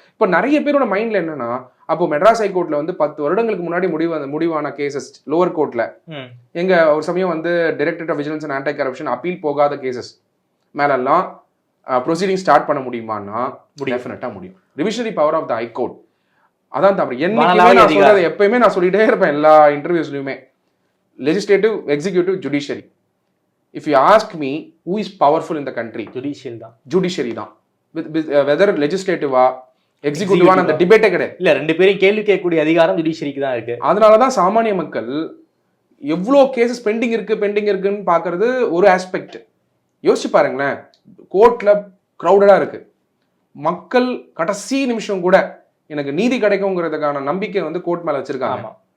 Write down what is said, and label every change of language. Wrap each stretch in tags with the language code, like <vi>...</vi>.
<ta>இப்போ நிறைய பேரோட மைண்ட்ல என்னன்னா, அப்போ மெட்ராஸ் ஹைகோர்ட்ல வந்து 10 வருடங்களுக்கு முன்னாடி முடிவான கேசஸ் லோவர் கோர்ட்ல எங்க ஒரு சமயம் வந்து directorate of vigilance and anti corruption appeal போகாத கேசஸ் மேலெல்லாம் ப்ரொசீடிங் ஸ்டார்ட் பண்ண முடியுமான்னா டெஃபினட்டா முடியும்.</ta> <en>revisionary power of the high court</en> <ta>அதான் தவிர என்னைக்குமே எப்பயுமே நான் சொல்லிட்டே இருப்பேன் எல்லா இன்டர்வியூஸ்லயுமே.</ta> <en>Legislative, executive, judiciary. If you ask me who is powerful in the country,</en> <ta>judiciary தான்.</ta> <en>Whether legislative</en> <ta>எக்ஸிக்யூட்டிவான அந்த டிபேட்டே கிடையாது. இல்ல 2 பேரும் கேள்வி கேட்கக்கூடிய அதிகாரம் ஜுடிஷியரிக்கு தான் இருக்கு. அதனாலதான் சாமானிய மக்கள் எவ்வளோ கேசஸ் பெண்டிங் இருக்குன்னு பாக்குறது ஒரு ஆஸ்பெக்ட். யோசிச்சு பாருங்களேன், கோர்ட்ல கிரௌடடா இருக்கு, மக்கள் கடைசி நிமிஷம் கூட எனக்கு நீதி கிடைக்குங்கிறதுக்கான நம்பிக்கை வந்து கோர்ட் மேல வச்சிருக்காங்க.</ta>